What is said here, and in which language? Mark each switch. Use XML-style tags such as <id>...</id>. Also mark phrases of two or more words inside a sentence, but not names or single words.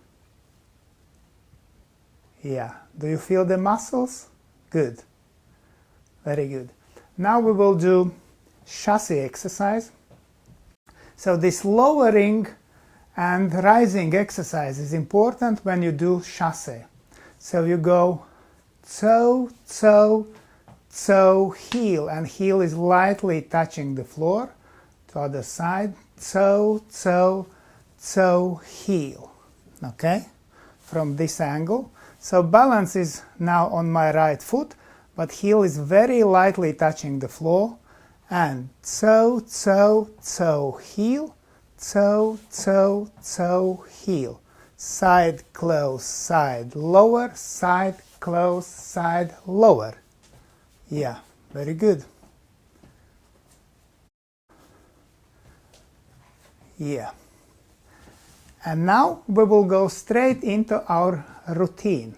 <en>Yeah, do you feel the muscles? Good, very good. Now we will do chasse exercise. So this lowering and rising exercise is important when you do chasse. So you go toe, toe, toe, heel, and heel is lightly touching the floor. To other side, toe, toe, toe, heel. Okay, from this angle. So balance is now on my right foot, but heel is very lightly touching the floor. And toe, toe, toe, heel, toe, toe, toe, heel. Side, close, side, lower, side, close, side, lower. Yeah, very good. Yeah. And now we will go straight into our routine.</en>